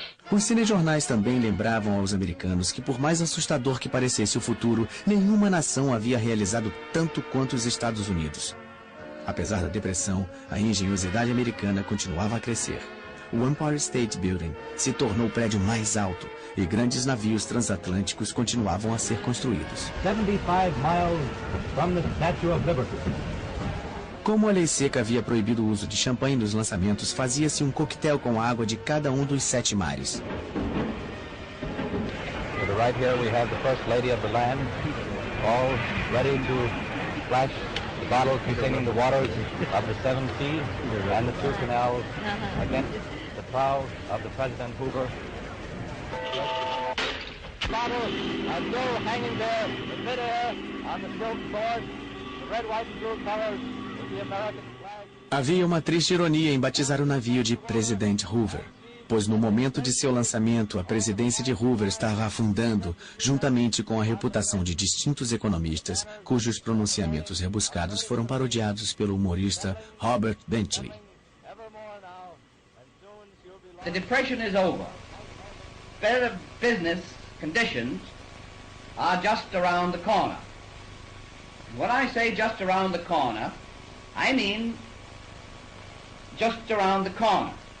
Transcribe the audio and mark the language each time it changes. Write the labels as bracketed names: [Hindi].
[Portuguese] Os cinejornais também lembravam aos americanos que, por mais assustador que parecesse o futuro, nenhuma nação havia realizado tanto quanto os Estados Unidos. Apesar da depressão, a engenhosidade americana continuava a crescer. O Empire State Building se tornou o prédio mais alto e grandes navios transatlânticos continuavam a ser construídos. [English] 75 miles from the Statue of Liberty. [Portuguese] Como a lei seca havia proibido o uso de champanhe nos lançamentos, fazia-se um coquetel com a água de cada um dos 7 mares. [English] To the right here we have the First Lady of the land, all ready to flash the bottle containing the waters of the 7 seas and the 2 canals against the prow of the President Hoover. Bottle and Joe hanging there in midair on the silk sword, the red, white and blue colors. [Portuguese] Havia uma triste ironia em batizar o navio de Presidente Hoover, pois no momento de seu lançamento, a presidência de Hoover estava afundando, juntamente com a reputação de distintos economistas, cujos pronunciamentos rebuscados foram parodiados pelo humorista Robert Benchley. [English] The depression is over. Better business conditions are just around the corner. When I say just around the corner, I mean just around the corner.